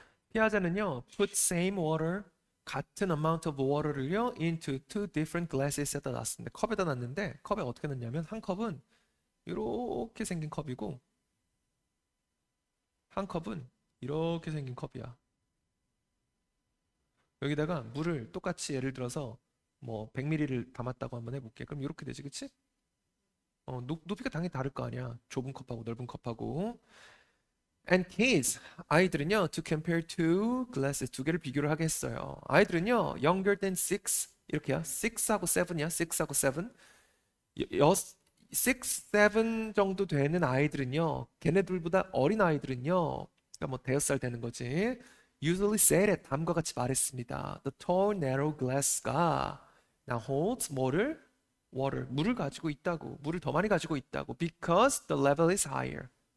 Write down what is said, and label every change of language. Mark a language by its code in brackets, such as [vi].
[en] 피아자는요, put same water, 같은 amount of water를요, into two different glasses 에다 놨습니다. [ko] 컵에다 놨는데, 컵에 어떻게 넣냐면, 한 컵은 이렇게 생긴 컵이고, 한 컵은 이렇게 생긴 컵이야. 여기다가 물을 똑같이 예를 들어서 뭐 100ml를 담았다고 한번 해볼게. 그럼 이렇게 되지, 그치? 높이가 당연히 다를 거 아니야. 좁은 컵하고 넓은 컵하고. [en] And kids, 아이들은요, to compare two glasses, 두 개를 비교를 하겠어요. [ko] 아이들은요, younger than 6, 이렇게요. 6하고 7이야. 6하고 7. 6, 7 정도 되는 아이들은요, 걔네들보다 어린 아이들은요, 그러니까 뭐 대여섯 살 되는 거지. [en] Usually said it, 다음과 같이 말했습니다. The tall, narrow glass가 now holds 뭐를? [ko] water, 물을 가지고 있다고. 물을 더 많이 가지고 있다고. [en] Because the level is higher.